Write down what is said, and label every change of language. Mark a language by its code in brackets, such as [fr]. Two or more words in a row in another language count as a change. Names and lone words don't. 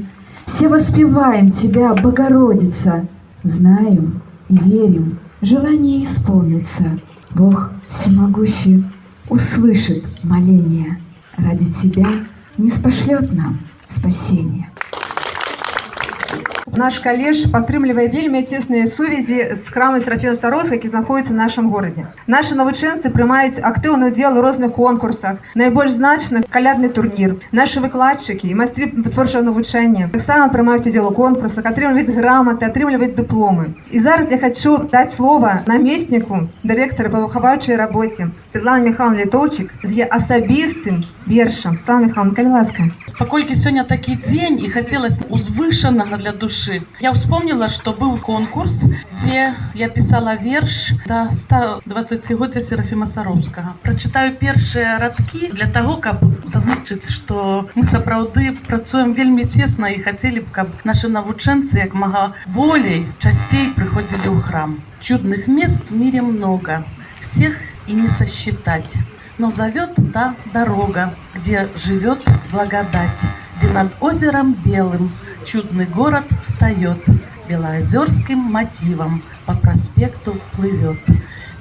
[ru] Все воспеваем тебя, Богородица, знаем и верим, желание исполнится. Бог всемогущий услышит моление, ради тебя не спошлет нам спасение. [be] Наш каледж падтрымлівае вельмі цесныя сувязі з храмам Серафіма Сароўскага, які знаходіцца ў нашым горадзе. Нашы навучэнцы прымаюць актыўны ўдзел у розных конкурсах, найбольш значных калядны турнір. Нашы выкладчыкі і майстры вытворчага навучання таксама прымаюць удзел у конкурсах, атрымліваюць граматы, атрымліваюць дыпломы. І зараз я хочу даць слова намесніку дырэктара па выхаваўчай рабоце Светлане Михайловне Літоўчык з яе асабістым вершам. Светлана Михайловна, калі ласка. Паколькі сёння такі дзень і хацелася узвышанага для души, [ru] я вспомнила, что был конкурс, где я писала верш до 120-годия Серафима Сароўскага. Прочитаю первые радки для того, [be] каб зазначыць, что мы сапраўды працуем вельмі тесно [ru] и хотели бы, [be] каб наши навучэнцы як мага болей [ru] частей приходили в храм. Чудных мест в мире много, всех и не сосчитать. Но зовет та дорога, где живет благодать, где над озером белым чудный город встает, белоозерским мотивом по проспекту плывет.